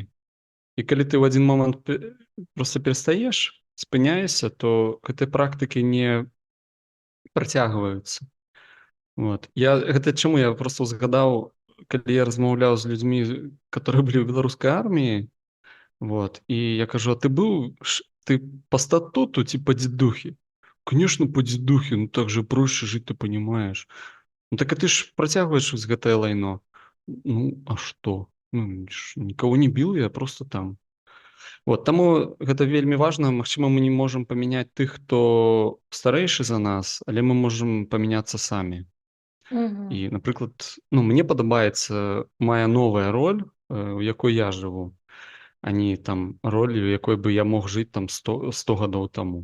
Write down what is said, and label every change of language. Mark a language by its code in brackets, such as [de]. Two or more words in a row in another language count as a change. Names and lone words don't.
[be] І калі ты ў адзін момант проста перастаеш, спыняешся, то гэтыя практыкі не працягваюцца. Гэта чаму я проста згадаў, калі я размаўляў з людзьмі, которые былі ў беларускай арміі, і я кажу: а ты по статуту ці по дзедухе? [ru] Конечно, по дзедухе, так же проще жить, ты понимаешь. [be] Так а ты ж працягваеш з гэтае лайно. А што? [ru] Никого не бил, я просто там Вот, [be] таму гэта вельмі важна. Магчыма, мы не можам памяняць тых, хто старэйшы за нас, але мы можам памяняцца самі. Мгм. І, напрыклад, ну, мне падабаецца мая новая роль, у якой я жыву, а не там роль, у якой бы я мог жыць там 100 гадоў таму.